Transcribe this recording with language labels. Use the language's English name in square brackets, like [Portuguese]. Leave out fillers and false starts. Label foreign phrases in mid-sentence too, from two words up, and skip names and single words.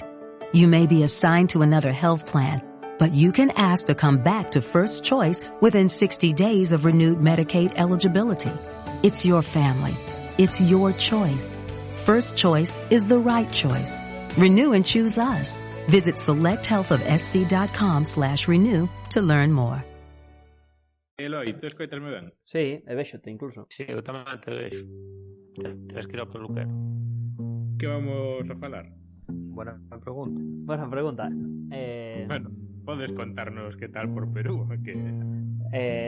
[English] You may be assigned to another health plan, but you can ask to come back to First Choice within 60 days of renewed Medicaid eligibility. It's your family. It's your choice. First Choice is the right choice. Renew and choose us. Visit selecthealthofsc.com/renew to learn more. [Galician] Eloi, tú escoitasme ben? Sí, e vexote incluso. Sí, eu tamén te vexo. Tens que ir ao peluquero. Que vamos a falar? [Spanish] Buena pregunta. Buena pregunta. [Galician] Bueno, podes contarnos que tal por Perú? Que...